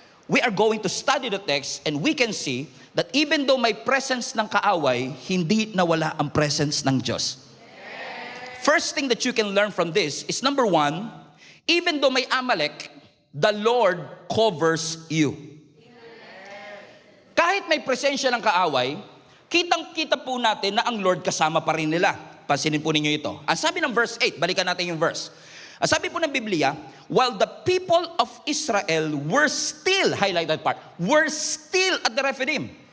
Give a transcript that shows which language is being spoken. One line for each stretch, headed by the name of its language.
English: We are going to study the text and we can see that even though
Filipino: may presence ng kaaway, hindi nawala ang presence ng Diyos.
English: First thing that you can learn from this is number one, even though may Amalek, the Lord covers you.
Filipino: Kahit may presensya ng kaaway, kitang-kita po natin na ang Lord kasama pa rin nila. Pansinin po ninyo ito. Ang sabi ng verse 8, balikan natin yung verse. Ang sabi po ng Biblia,
English: while the people of Israel were still, highlight that part, were still at the Rephidim.